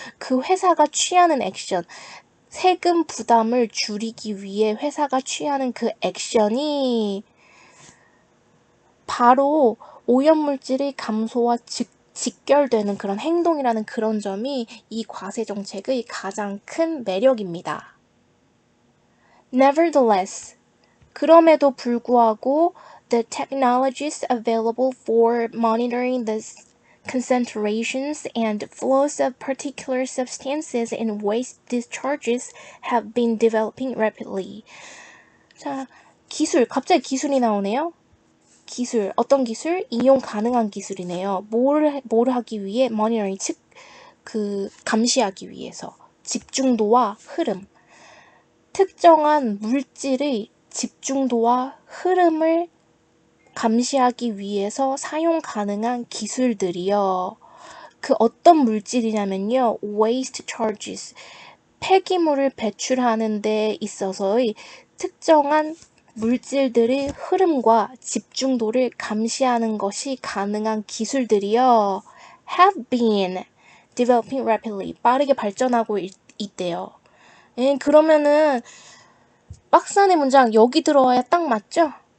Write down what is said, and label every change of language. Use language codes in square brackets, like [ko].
[ko] 그 회사가 취하는 액션, 세금 부담을 줄이기 위해 회사가 취하는 그 액션이 바로 오염물질의 감소와 직결되는 그런 행동이라는 그런 점이 이 과세 정책의 가장 큰 매력입니다. [en] Nevertheless, [ko] 그럼에도 불구하고 [en] the technologies available for monitoring the concentrations and flows of particular substances in waste discharges have been developing rapidly. [ko] 자, 갑자기 기술이 나오네요. 기술, 어떤 기술? 이용 가능한 기술이네요. 뭘 하기 위해? monitoring, 감시하기 위해서. 집중도와 흐름. 특정한 물질의 집중도와 흐름을 감시하기 위해서 사용 가능한 기술들이요. 그 어떤 물질이냐면요. waste charges. 폐기물을 배출하는 데 있어서의 특정한 물질들의 흐름과 집중도를 감시하는 것이 가능한 기술들이요. [en] have been developing rapidly. [ko] 빠르게 발전하고 있대요. 그러면은 박스 안의 문장 여기 들어와야 딱 맞죠?